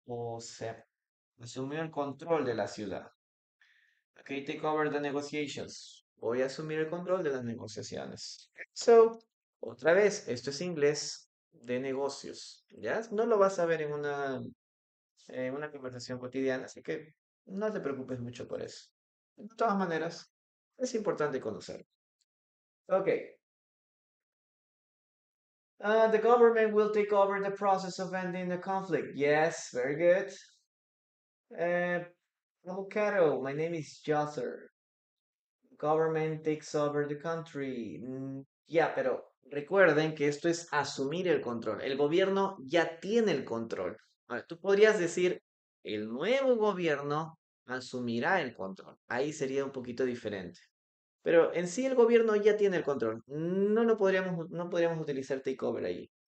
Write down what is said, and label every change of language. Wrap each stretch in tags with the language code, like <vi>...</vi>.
<es>O sea, asumió el control de la ciudad.</es> <en>Ok, take over the negotiations.</en> <es>Voy a asumir el control de las negociaciones. So, otra vez, esto es inglés de negocios. ¿Ya? No lo vas a ver en una conversación cotidiana, así que no te preocupes mucho por eso. De todas maneras, es importante conocerlo. Ok.</es> <en>The government will take over the process of ending the conflict. Yes, very good. Avocado, my name is Josser. Government takes over the country.</en> <es>Ya, pero recuerden que esto es asumir el control. El gobierno ya tiene el control. Ahora, tú podrías decir, el nuevo gobierno asumirá el control. Ahí sería un poquito diferente. Pero en sí el gobierno ya tiene el control. No podríamos utilizar takeover ahí.</es>